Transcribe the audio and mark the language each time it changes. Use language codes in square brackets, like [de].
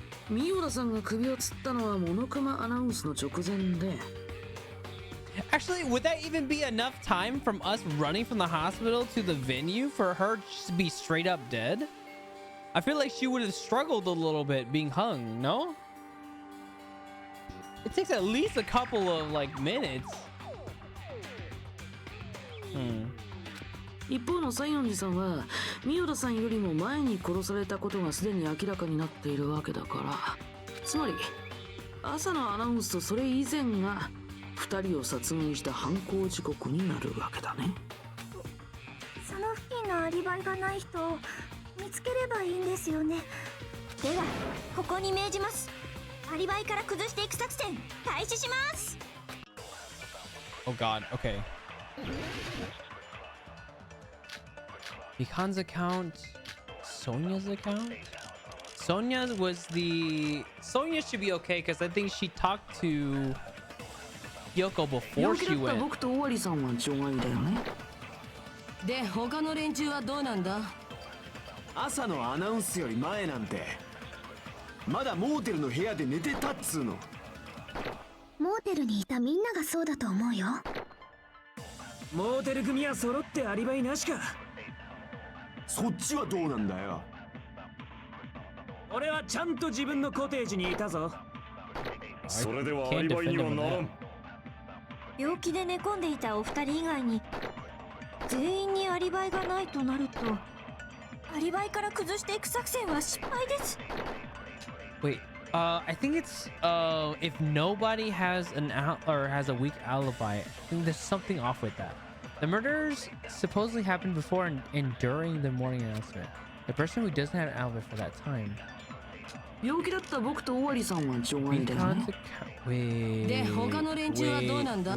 [ja] ミオラさんが首を吊ったのはモノクマアナウンスの直前で。 [en] Actually, would that even be enough time from us running from the hospital to the venue for her to be straight up dead? I feel like she would have struggled a little bit being hung, no? It takes at least a couple of like minutes. [ja] 一方の西園寺さんはミオラさんよりも前に殺されたことがすでに明らかになっているわけだから、つまり朝のアナウンスとそれ以前が2人を殺害した犯行時刻になるわけだね。その付近のアリバイがない人を見つければいいんですよね。ではここに命じます。アリバイから崩していく作戦開始します。 [en] Oh god, okay. Mikan's account, Sonia's account? Sonia should be okay because I think she talked to Yoko before she [ja] 病気だった [en] went. [ja] 僕と尾張さんは除外だよね。で他の連中はどうなんだ。朝のアナウンスより前なんてまだモーテルの部屋で寝てたっつうの。モーテルにいたみんながそうだと思うよ。モーテル組は揃ってアリバイなしか。そっちはどうなんだよ。俺はちゃんと自分のコテージにいたぞ。それではアリバイにはならん。病気で寝込んでいたお二人以外に全員にアリバイがないとなるとアリバイから崩していく作戦は失敗です。 [en] Wait, I think it's if nobody has has a weak alibi, I think there's something off with that. The murders supposedly happened before and during the morning announcement. The person who doesn't have an alibi for that time. [ja] 病気だった僕と尾張さんは除外だよね。で他の連中はどうなんだ。